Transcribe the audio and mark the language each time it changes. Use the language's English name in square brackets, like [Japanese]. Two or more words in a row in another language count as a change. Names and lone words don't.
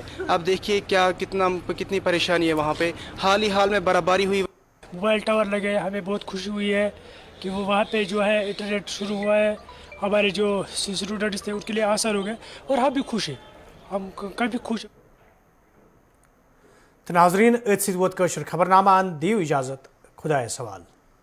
[Urdu] اب دیکھیے کتنی پریشانی ہے وہاں پہ. حال میں برابری ہوئی. موبائل ٹاور لگے, ہمیں بہت خوشی ہوئی ہے کہ وہ وہاں پہ جو ہے انٹرنیٹ شروع ہوا ہے. ہمارے جو اسٹوڈنٹس تھے ان کے لیے آسان ہو گئے, اور ہم بھی خوش ہیں, ہم کافی خوش ہیں. [Kashmiri] ناظرین ات ست ووت خبر نامہ دیو اجازت. خدا سوال.